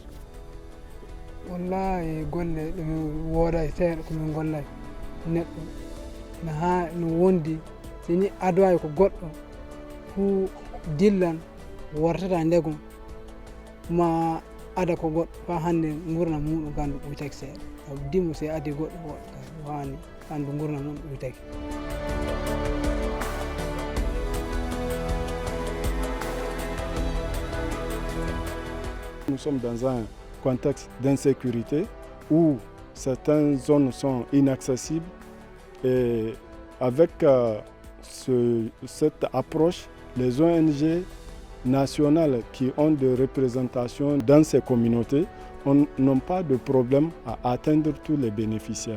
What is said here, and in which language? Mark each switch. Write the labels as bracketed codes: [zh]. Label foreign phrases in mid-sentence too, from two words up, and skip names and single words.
[ff] Wallahi golle ɗum wooda seeɗa komin gollay neɗɗo no wondi sini adowawi ko goɗɗo fu dillan wortata ndegum ma ada ko goɗɗo fa hande gurna muɗum gandu ɓuytaki seeɗa dimo se adi goɗɗo goɗɗo wani gandu gurna muɗum ɓuytaki. [fr] Nous sommes dans un contexte d'insécurité où certaines zones sont inaccessibles et avec cette approche, les ONG nationales qui ont des représentations dans ces communautés n'ont pas de problème à atteindre tous les bénéficiaires.